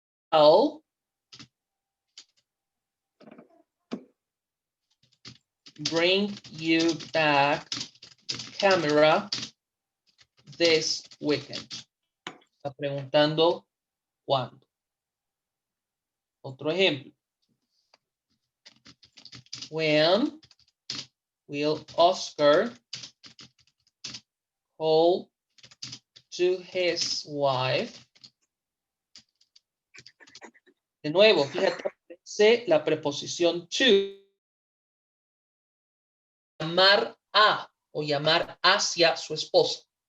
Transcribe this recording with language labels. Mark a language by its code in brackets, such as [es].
[en] I'll bring you back the camera this weekend. [es] Está preguntando cuándo. Otro ejemplo. [en] When will Oscar call to his wife? [es] De nuevo, fíjate, la preposición to. Llamar a o llamar hacia su esposa.